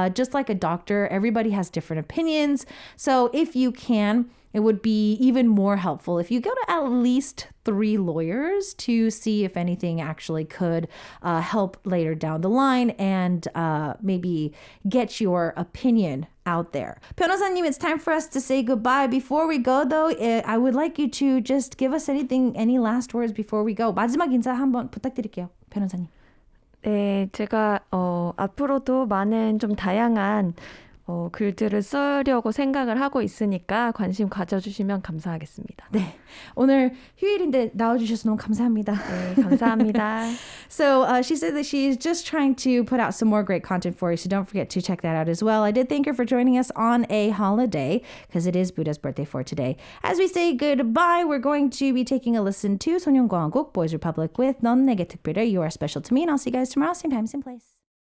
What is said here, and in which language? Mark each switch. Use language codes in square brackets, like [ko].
[en] Just like a doctor, everybody has different opinions. So if you can, it would be even more helpful if you go to at least 3 lawyers to see if anything actually could help later down the line and maybe get your opinion out there. 변호사님, it's time for us to say goodbye. Before we go, though, I would like you to just give us any last words before we go. [ko] 마지막 인사 한번 부탁드릴게요, 변호사님. 네, 제가 앞으로도 많은 좀 다양한 글들을 쓰려고 생각을 하고 있으니까 관심 가져주시면 감사하겠습니다. 네, 오늘 휴일인데 나와주셔서 너무 감사합니다. 네, 감사합니다. [en] So she said that she's just trying to put out some more great content for you, so don't forget to check that out as well. I did thank her for joining us on a holiday because it is Buddha's birthday for today. As we say goodbye, we're going to be taking a listen to 소년공화국 Boys Republic with 넌 내게 특별해, You Are Special to Me, and I'll see you guys tomorrow, same time, same place.